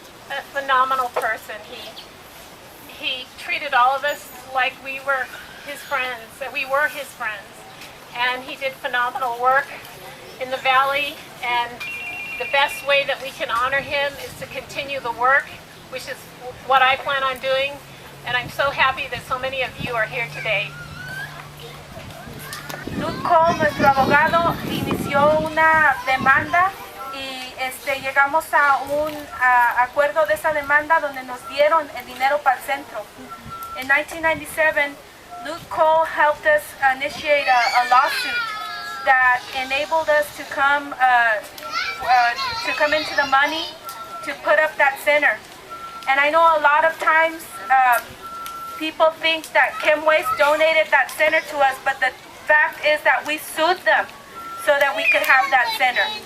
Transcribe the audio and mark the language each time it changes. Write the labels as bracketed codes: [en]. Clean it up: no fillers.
[en] A phenomenal person. He treated all of us like we were his friends, and we were his friends. And he did phenomenal work in the valley, and the best way that we can honor him is to continue the work, which is what I plan on doing, and I'm so happy that so many of you are here today. [es] Luke Cole, nuestro abogado, inició una demanda y llegamos a un acuerdo de esa demanda donde nos dieron el dinero para el centro. [en] In 1997, Luke Cole helped us initiate a lawsuit that enabled us to come into the money to put up that center. And I know a lot of times people think that Kim Waste donated that center to us, but the fact is that we sued them so that we could have that center.